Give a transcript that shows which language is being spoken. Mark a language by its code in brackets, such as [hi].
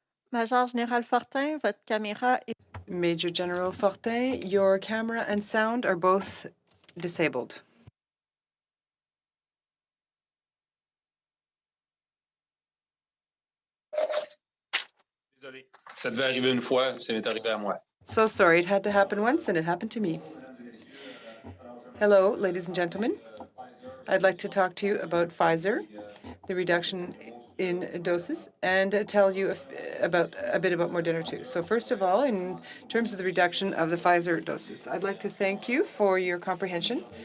[fr] Major Général Fortin, votre caméra est... [en] Major General Fortin, your camera and sound are both disabled. [fr] Désolé. Ça devait arriver une fois, ça m'est arrivé à moi. [en] So sorry, it had to happen once and it happened to me. Hello, ladies and gentlemen. I'd like to talk to you about Pfizer, the reduction in doses, and tell you a bit about Moderna too. So first of all, in terms of the reduction of the Pfizer doses, I'd like to thank you for your comprehension.